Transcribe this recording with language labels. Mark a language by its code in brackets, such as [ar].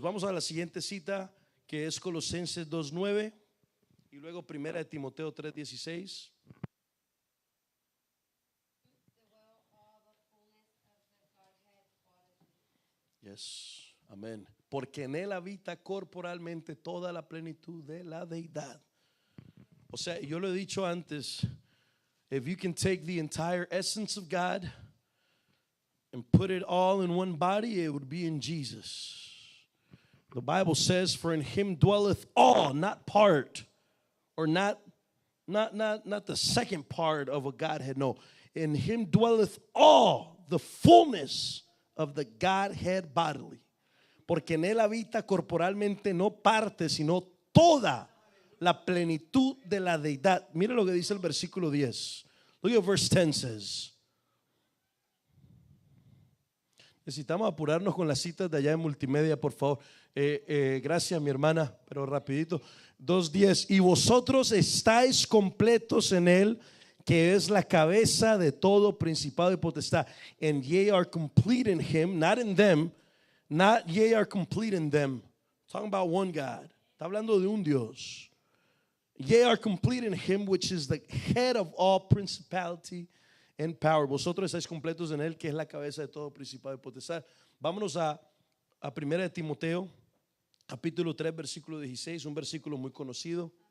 [es] Vamos a la siguiente cita, que es Colosenses 2:9 y luego Primera de Timoteo 3:16. [en] Yes, [es] amén. Porque en Él habita corporalmente toda la plenitud de la deidad. O sea, yo lo he dicho antes, [en] if you can take the entire essence of God and put it all in one body, it would be in Jesus. The Bible says, for in Him dwelleth all, not part, or not the second part of a Godhead. No, in Him dwelleth all the fullness of the Godhead bodily. [es] Porque en Él habita corporalmente no parte, sino toda la plenitud de la deidad. Mire lo que dice el versículo 10. [en] Look at verse 10 says. [es] Necesitamos apurarnos con las citas de allá en multimedia, por favor. Gracias, mi hermana, pero rapidito. 2:10. Y vosotros estáis completos en Él, que es la cabeza de todo principado y potestad. [en] And ye are complete in Him, not in them. Not ye are complete in them. Talking about one God. [es] Está hablando de un Dios. [en] Ye are complete in Him, which is the head of all principality and power. [es] Vosotros estáis completos en Él, que es la cabeza de todo principado y potestad. Vámonos a Primera de Timoteo, capítulo 3, versículo 16, un versículo muy conocido.